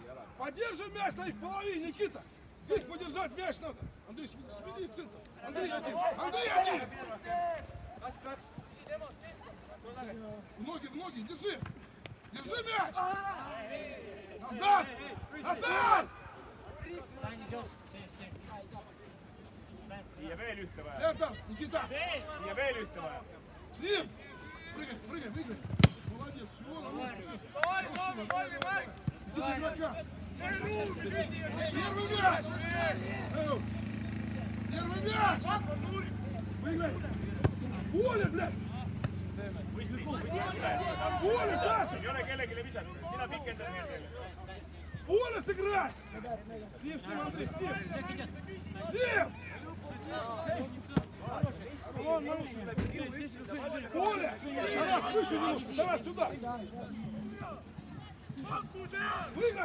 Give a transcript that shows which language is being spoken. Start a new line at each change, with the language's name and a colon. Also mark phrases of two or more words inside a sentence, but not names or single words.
Russian: Поддержи мяч на их половине, Никита! Здесь подержать мяч надо! Андрей, смели в центр! Андрей один! Андрей один! В ноги, держи! Держи мяч! Назад! Назад!
Estonian: Siia veel ühte vaja.
Russian: Центр! Никита!
Estonian: Siia veel ühte vaja.
Russian: С ним! Прыгай, прыгай, прыгай! Молодец, всего на месте! Иди игрока! Первый мяч! Первый мяч! Прыгай! Поле, блядь! Поле, Саша!
Estonian: Ei ole kellelegi visata. Sina pikendad meelde.
Russian: Поле сыграть! С ним, Андрей, с ним! С ним! Поле! Тарас, выше немножко! Тарас, сюда! Прыгай!